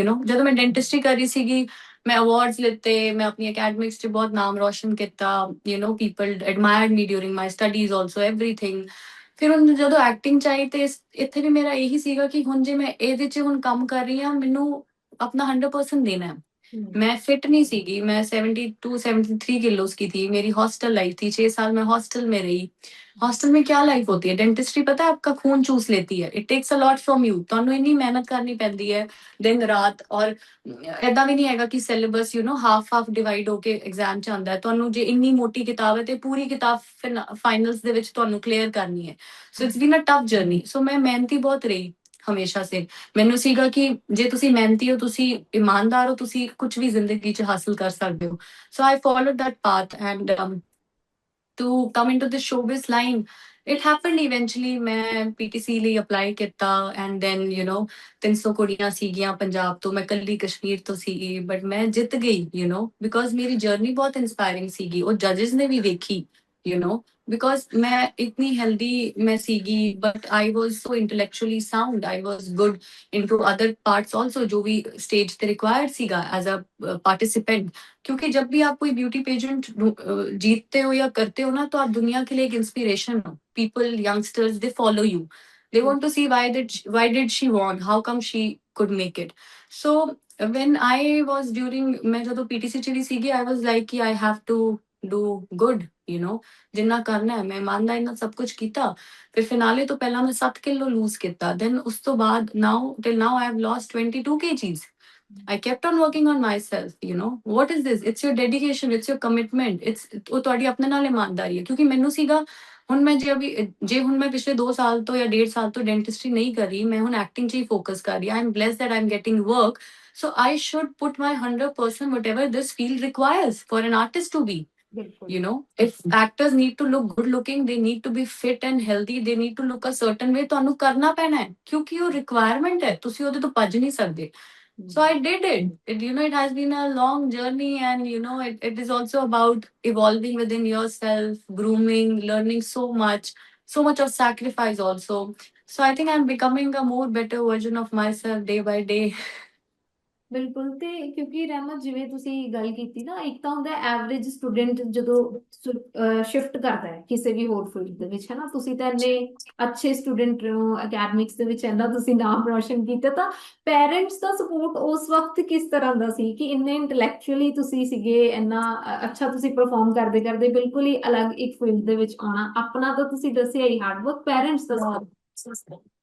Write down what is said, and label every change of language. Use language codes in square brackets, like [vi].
[pa] ਜਦੋਂ ਮੈਂ ਡੈਂਟਿਸਟਰੀ ਕਰ ਰਹੀ ਸੀਗੀ, ਮੈਂ ਅਵਾਰਡਸ ਲਿੱਤੇ, ਮੈਂ ਆਪਣੀ ਅਕੈਡਮਿਕਸ 'ਚ ਬਹੁਤ ਨਾਮ ਰੋਸ਼ਨ ਕੀਤਾ। [en] People admired me during my studies also, everything. [pa] ਫਿਰ ਹੁਣ ਜਦੋਂ ਐਕਟਿੰਗ 'ਚ ਆਈ, ਤੇ ਇੱਥੇ ਵੀ ਮੇਰਾ ਇਹੀ ਸੀਗਾ ਕਿ ਹੁਣ ਜੇ ਮੈਂ ਇਹਦੇ 'ਚ ਹੁਣ ਕੰਮ ਕਰ ਰਹੀ ਹਾਂ, ਮੈਨੂੰ [hi] अपना 100% देना है। मैं फिट नहीं सीगी, मैं 72-73 किलोस की थी। मेरी हॉस्टल लाइफ थी, 6 साल मैं हॉस्टल में रही। हॉस्टल में क्या लाइफ होती है, डेंटिस्ट्री पता है आपका खून चूस लेती है। [en] it takes a lot from you, [pa] ਤੁਹਾਨੂੰ ਇੰਨੀ ਮਿਹਨਤ ਕਰਨੀ ਪੈਂਦੀ ਹੈ ਦਿਨ ਰਾਤ। ਔਰ ਏਦਾਂ ਵੀ ਨਹੀਂ ਹੈਗਾ ਕਿ ਸਿਲੇਬਸ ਹਾਫ ਡਿਵਾਈਡ ਹੋ ਕੇ ਐਗਜ਼ਾਮ ਚ ਆਉਂਦਾ ਹੈ। ਤੁਹਾਨੂੰ ਜੇ ਇੰਨੀ ਮੋਟੀ ਕਿਤਾਬ ਹੈ, ਤੇ ਪੂਰੀ ਕਿਤਾਬ ਫਾਈਨਲਸ ਦੇ ਵਿੱਚ ਤੁਹਾਨੂੰ ਕਲੀਅਰ ਕਰਨੀ ਹੈ। [en] So it's been a tough journey. [pa] ਸੋ ਮੈਂ ਮਿਹਨਤੀ ਬਹੁਤ ਰਹੀ ਹਮੇਸ਼ਾ ਸੇ। ਮੈਨੂੰ ਸੀਗਾ ਕਿ ਜੇ ਤੁਸੀਂ ਮਿਹਨਤੀ ਹੋ, ਤੁਸੀਂ ਇਮਾਨਦਾਰ ਹੋ, ਤੁਸੀਂ ਕੁਝ ਵੀ ਜ਼ਿੰਦਗੀ 'ਚ ਹਾਸਲ ਕਰ ਸਕਦੇ ਹੋ। [en] So I followed that path. And to come into the showbiz line, it happened eventually. [pa] ਮੈਂ PTC ਲਈ ਅਪਲਾਈ ਕੀਤਾ, ਐਂਡ ਦੈਨ 300 ਕੁੜੀਆਂ ਸੀਗੀਆਂ ਪੰਜਾਬ ਤੋਂ, ਮੈਂ ਕੱਲੀ ਕਸ਼ਮੀਰ ਤੋਂ ਸੀਗੀ, ਬਟ ਮੈਂ ਜਿੱਤ ਗਈ। ਬਿਕੋਜ਼ ਮੇਰੀ ਜਰਨੀ ਬਹੁਤ ਇਨਸਪਾਇਰਿੰਗ ਸੀਗੀ, ਉਹ ਜੱਜਸ ਨੇ ਵੀ ਵੇਖੀ। ਬਿਕੋਜ਼ ਮੈਂ ਇਤਨੀ ਹੈਲਦੀ ਮੈਂ ਸੀਗੀ, [en] but I was so intellectually sound, I was good into other parts also, [hi] जो भी स्टेज पे रिक्वायर्ड सीगा एज अ पार्टिसिपेंट। क्योंकि जब भी आप कोई ब्यूटी पेजेंट जीतते हो या करते हो ना, तो आप दुनिया के लिए एक इंस्पिरेशन हो। [en] People, youngsters, they follow you. They want to see why did she won, how come she could make it. So when I was during [pa] मैं ਜਦੋਂ PTC ਚਲੀ ਸੀਗੀ, [en] I was like [pa] कि [en] I have to do good, [pa] ਜਿੰਨਾ ਕਰਨਾ ਹੈ। ਮੈਂ ਇਮਾਨਦਾਰੀ ਨਾਲ ਸਭ ਕੁਝ ਕੀਤਾ। ਫਿਰ ਫਿਨਾਲੇ ਤੋਂ ਪਹਿਲਾਂ ਮੈਂ 7 ਕਿਲੋ ਲੂਜ਼ ਕੀਤਾ। ਦੈਨ ਉਸ ਤੋਂ ਬਾਅਦ [en] till now I have lost 22 kgs. I kept on working on myself, what is this? It's your dedication, it's your commitment, it's [pa] ਉਹ ਤੁਹਾਡੀ ਆਪਣੇ ਨਾਲ ਇਮਾਨਦਾਰੀ ਹੈ। ਕਿਉਂਕਿ ਮੈਨੂੰ ਸੀਗਾ, ਹੁਣ ਮੈਂ ਜੇ ਹੁਣ ਮੈਂ ਪਿਛਲੇ 2 ਸਾਲ ਤੋਂ ਜਾਂ 1.5 ਸਾਲ ਤੋਂ ਡੈਂਟਿਸਟਰੀ ਨਹੀਂ ਕਰ ਰਹੀ, ਮੈਂ ਹੁਣ ਐਕਟਿੰਗ 'ਚ ਹੀ ਫੋਕਸ ਕਰ ਰਹੀ। [en] I am blessed that I am getting work, so I should put my 100% whatever this field requires for an artist to be. [pa] ਬਿਲਕੁਲ। [en] If actors need to look good looking, they need to be fit and healthy, they need to look a certain way, [pa] ਤੁਹਾਨੂੰ ਕਰਨਾ ਪੈਣਾ ਹੈ, ਕਿਉਂਕਿ ਉਹ requirement ਹੈ, ਤੁਸੀਂ ਉਹਦੇ ਤੋਂ ਭੱਜ ਨਹੀਂ ਸਕਦੇ। [en] So I did it. It has been a long journey, and it is also about evolving within yourself, grooming, learning so much of sacrifice also. So I think I'm becoming a more better version of myself day by day. [pa] ਬਿਲਕੁਲ। ਤੇ ਕਿਉਂਕਿ ਰਹਿਮਤ, ਜਿਵੇਂ ਤੁਸੀਂ ਗੱਲ ਕੀਤੀ ਨਾ, ਇੱਕ ਤਾਂ ਹੁੰਦਾ ਐਵਰੇਜ ਸਟੂਡੈਂਟ ਜਦੋਂ ਸ਼ਿਫਟ ਕਰਦਾ ਹੈ ਕਿਸੇ ਵੀ ਹੋਰ ਫੀਲਡ ਦੇ ਵਿੱਚ, ਹੈ ਨਾ, ਤੁਸੀਂ ਤਾਂ ਇੰਨੇ ਅੱਛੇ ਸਟੂਡੈਂਟ ਹੋ, ਅਕੈਡਮਿਕਸ ਦੇ ਵਿੱਚ ਇੰਨਾ ਤੁਸੀਂ ਨਾਮ ਰੋਸ਼ਨ ਕੀਤਾ, ਤਾਂ ਪੇਰੈਂਟਸ ਦਾ ਸਪੋਰਟ ਉਸ ਵਕਤ ਕਿਸ ਤਰ੍ਹਾਂ ਦਾ ਸੀ ਕਿ ਇੰਨੇ ਇੰਟੈਲੈਕਚੁਅਲੀ ਤੁਸੀਂ ਸੀਗੇ, ਇੰਨਾ ਅੱਛਾ ਤੁਸੀਂ ਪਰਫਾਰਮ ਕਰਦੇ ਕਰਦੇ ਬਿਲਕੁਲ ਹੀ ਅਲੱਗ ਇੱਕ ਫੀਲਡ ਦੇ ਵਿੱਚ ਆਉਣਾ, ਆਪਣਾ ਤਾਂ ਤੁਸੀਂ ਦੱਸਿਆ ਹੀ ਹਾਰਡ ਵਰਕ, ਪੇਰੈਂਟਸ ਦਾ support।